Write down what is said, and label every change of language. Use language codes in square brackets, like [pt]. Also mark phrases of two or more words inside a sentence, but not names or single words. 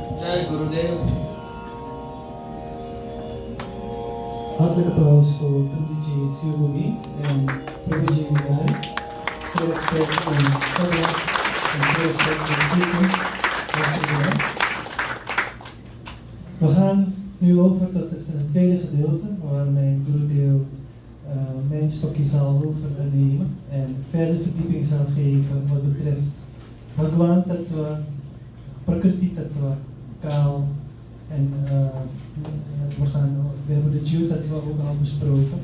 [hi] जय गुरुदेव। [nl] Hartelijk applaus voor Prabhuji Siruni en Prabhuji Nidai. Zeer respect voor Sabha en zeer respect voor de toekomst. Hartelijk bedankt. We gaan nu over tot het tweede gedeelte, waar mijn Gurudev mijn stokje zal overnemen en verder verdieping zal geven wat betreft [sa] भगवान तत्त्व, प्रकृति तत्त्व, [nl] Kaal en we hebben de [sa] जीव तत्त्व [nl] ook al besproken.